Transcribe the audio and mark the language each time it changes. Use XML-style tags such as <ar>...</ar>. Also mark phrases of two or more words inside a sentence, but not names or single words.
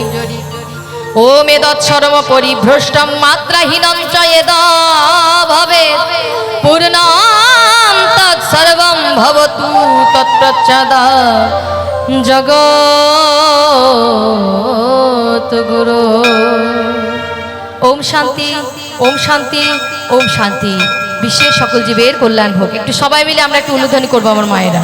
<sa>ओमे तत्सर्व परिभ्रष्टं मात्राहीनं च यदा भवेत् पूर्णं तत्सर्वं भवतु तत्प्रसादा जगद्गुरो। ओम शांति ओम शांति ओम शांति।</sa> <bn>বিশ্বের সকল জীবের কল্যাণ হোক। একটু সবাই মিলে আমরা একটু উল্লধ্বনি করব আমার মায়েরা।</bn>